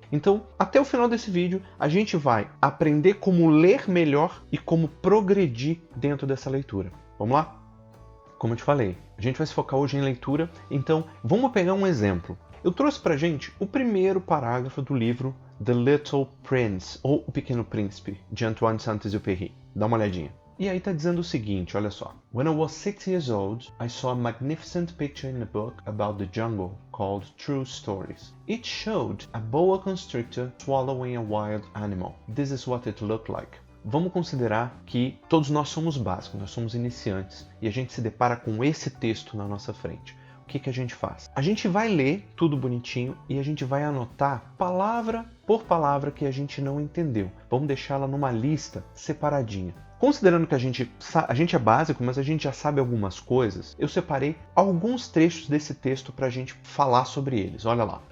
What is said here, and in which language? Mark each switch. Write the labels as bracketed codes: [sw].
[pt] Então, até o final desse vídeo, a gente vai aprender como ler melhor e como progredir dentro dessa leitura. Vamos lá? Como eu te falei, a gente vai se focar hoje em leitura, então vamos pegar um exemplo. Eu trouxe pra gente o primeiro parágrafo do livro The Little Prince, ou O Pequeno Príncipe, de Antoine Saint-Exupéry. Dá uma olhadinha. E aí tá dizendo o seguinte, olha só. [en] When I was 6 years old, I saw a magnificent picture in a book about the jungle called True Stories. It showed a boa constrictor swallowing a wild animal. This is what it looked like. [pt] Vamos considerar que todos nós somos básicos, nós somos iniciantes, e a gente se depara com esse texto na nossa frente. O que a gente faz? A gente vai ler tudo bonitinho e a gente vai anotar palavra por palavra que a gente não entendeu. Vamos deixá-la numa lista separadinha. Considerando que a gente é básico, mas a gente já sabe algumas coisas, eu separei alguns trechos desse texto para a gente falar sobre eles. Olha lá.